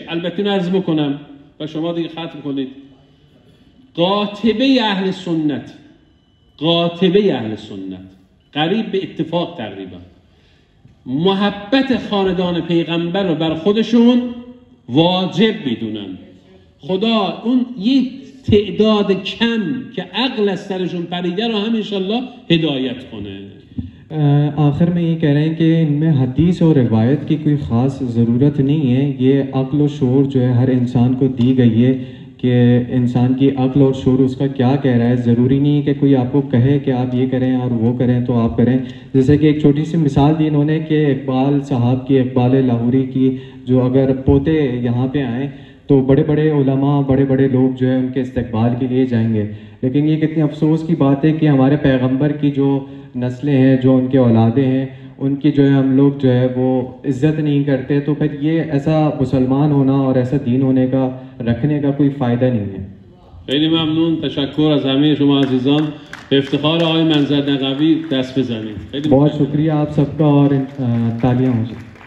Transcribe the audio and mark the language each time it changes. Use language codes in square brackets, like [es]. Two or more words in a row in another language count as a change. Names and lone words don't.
[fa] البته نرز بکنم و شما دیگه ختم کنید. قاطبه اهل سنت، قاطبه اهل سنت قریب به اتفاق تقریبا محبت خاندان پیغمبر رو بر خودشون واجب میدونن. خدا اون یه تعداد کم که عقل از سرشون پریده رو هم انشالله هدایت کنه. [ur] آخر میں یہ کہہ رہے ہیں کہ ان میں حدیث اور روایت کی کوئی خاص ضرورت نہیں ہے. یہ عقل اور شعور جو ہے ہر انسان کو دی گئی ہے کہ انسان کی عقل اور شعور اس کا کیا کہہ رہا ہے. ضروری نہیں ہے کہ کوئی آپ کو کہے کہ آپ یہ کریں اور وہ کریں تو آپ کریں. جیسے کہ ایک چھوٹی سی مثال دی انہوں نے کہ اقبال صاحب کی، اقبال لاہوری کی، جو اگر پوتے یہاں پہ آئیں تو بڑے بڑے علما، بڑے بڑے لوگ جو ہے ان کے استقبال کے لیے جائیں گے. لیکن یہ کتنی افسوس کی بات ہے کہ ہمارے پیغمبر کی جو نسلیں ہیں، جو ان کے اولادے ہیں، ان کی جو ہے ہم لوگ جو ہے وہ عزت نہیں کرتے. تو پھر یہ ایسا مسلمان ہونا اور ایسا دین ہونے کا، رکھنے کا کوئی فائدہ نہیں ہے. [fa] خیلی ممنون، تشکر از همه شما عزیزان. به افتخار آقای منظر نقوی دست بزنید. [ur] بہت شکریہ آپ سب کا اور تالیاں ہو.